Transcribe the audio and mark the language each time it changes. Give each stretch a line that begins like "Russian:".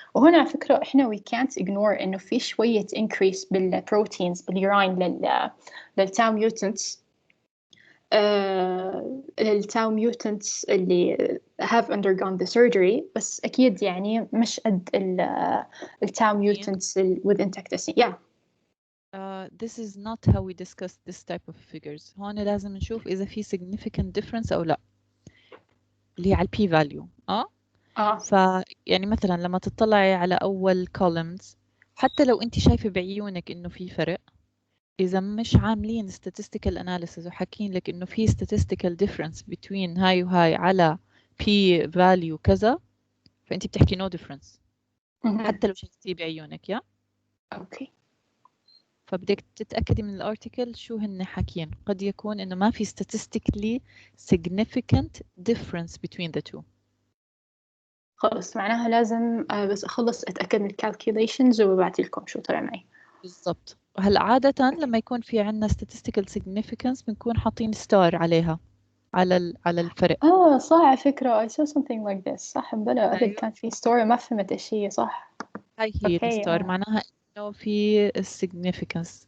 Arabic: وهنا على فكرة إحنا
English: we can't ignore
Arabic: إنه في شوية increase بالproteins بالurine للتاو ميوتنتس التاو ميوتنتس اللي
English: have undergone the surgery،
Arabic: بس أكيد يعني مش قد التاو ميوتنتس
English: with intact SC. Yeah. This is not how we discuss this type of figures.
Arabic: هون لازم نشوف إذا في significant difference أو لا، اللي هي على P value. فيعني مثلا لما تطلعي على أول columns حتى لو أنت شايفة بعيونك إنه في فرق، إذا مش عاملين statistical analysis وحاكين لك إنه في
English: statistical difference between
Arabic: هاي وهاي على P value كذا، فأنت بتحكي
English: no difference
Arabic: حتى لو شفتيه بعيونك. يا
English: Okay.
Arabic: فبدك تتأكدي من الارتيكل شو هن حاكين. قد يكون إنه ما في
English: statistically significant difference between the two.
Arabic: خلص معناها لازم بس أخلص أتأكد من الكالكيوليشنز وببعتي لكم شو طلع معي. بالضبط. هلا عادة لما يكون في عنا statistical significance بنكون حاطين ستار عليها على الفرق. صح على فكرة
English: I saw something like this.
Arabic: صح بلا قبل كان في ستوري ما فهمت إيش هي. صح. هاي هي الستار معناها إنه في significance.